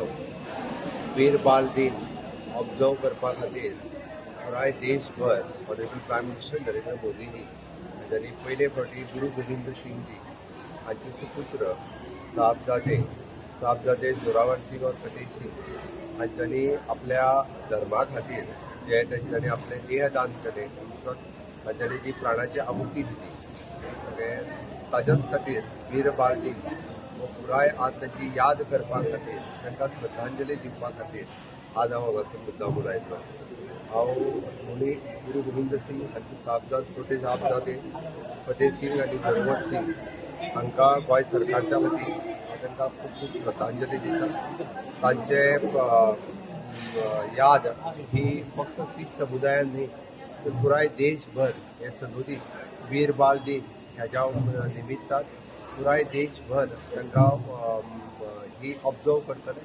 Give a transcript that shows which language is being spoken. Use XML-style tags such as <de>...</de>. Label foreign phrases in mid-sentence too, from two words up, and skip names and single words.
<kok>वीर बाल दिन ऑब्जर्व करपा खातीर पुराय देशभर</kok> <en>Honourable Prime Minister</en> <kok>नरेंद्र मोदींनी हांच्यानी पयले फावटी गुरु गोविंद सिंग जी हांचे सुपुत्र साहबजादे जोरावर सिंग और फतेह सिंग हांच्यानी आपल्या धर्मा खातीर जे तेंच्यांनी आपले देहदान केले, हांच्यानी जी प्राणाची आहुती दिली, ताच्याच खातीर वीर बाल दिन हो पुराय आज ताची याद करपा खातीर, तांकां श्रद्धांजली दिवपा खातीर आज हांव हांगासर मुद्दामून आयिल्लो. हांव दोनी गुरु गोविंद सिंग हांचे छोटे साहबजादे फतेह सिंग आनी जोरावर सिंग हांकां गोंय सरकारच्या वतीन हांव तांकां खूब खूब श्रद्धांजली दिता. तांचे याद ही फक्त सीख समुदायान न्ही तर पुराय देशभर हे सदोदीत वीर बाल दिन ह्याच्या निमित्तान पुराय देशभर तांकां ही ऑब्जर्व करतले.</kok>